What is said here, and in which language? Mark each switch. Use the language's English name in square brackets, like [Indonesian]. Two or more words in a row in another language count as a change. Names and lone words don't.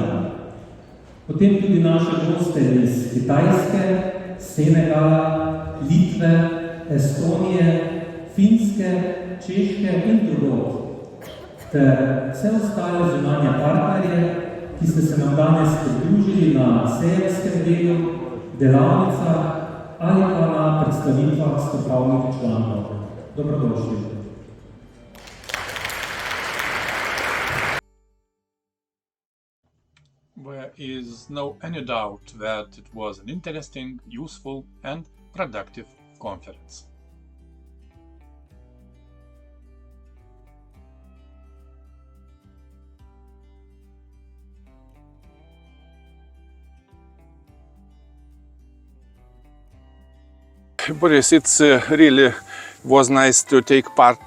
[Slovenian] Potem tudi naše goste iz Kitajske, Senegala, Litve, Estonije, Finske, Češke in drugod, ter vse ostale zunanje partnerje, ki ste se nam danes pridružili na sejemskem delu, delavnicah ali pa na predstavitvah strokovnih članov. Dobrodošli. [English] There is no any doubt that it was an interesting, useful and productive conference. Boris, it's really was nice to take part